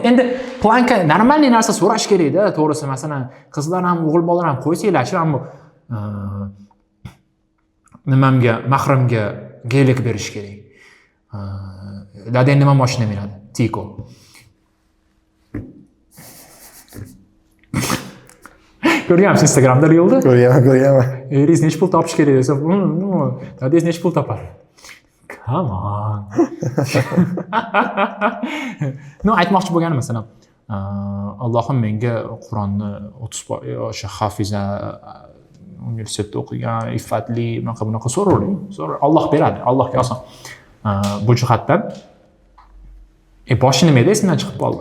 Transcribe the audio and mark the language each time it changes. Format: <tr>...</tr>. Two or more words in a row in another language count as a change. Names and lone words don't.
<uz>Endi</uz> <ru>планка нормальный</ru> <uz>narsa so'rash kerak-da, to'g'risi. Masalan, qizlar ham, o'g'il bolalar ham qo'ysanglar-chi, ammo nimamga, mahramga geylik berish kerak. Dadang nima mashina minadi? Tiko. Ko'rgansiz Instagramda reelda? Ko'rganman. Eringiz nechta pul topish kerak desa, dadangiz nechta pul topadi?</uz> <en>Come on. No,</en> <uz>aytmoqchi bo'lganim masalan, Allohim menga Qur'onni 30 o'sha hafiza universitetda o'qigan, iffatli, bunaqa so'ravering. Alloh beradi, Allohga oson. Bu jihatdan boshi nima edi, esimdan chiqib qoldi.</uz>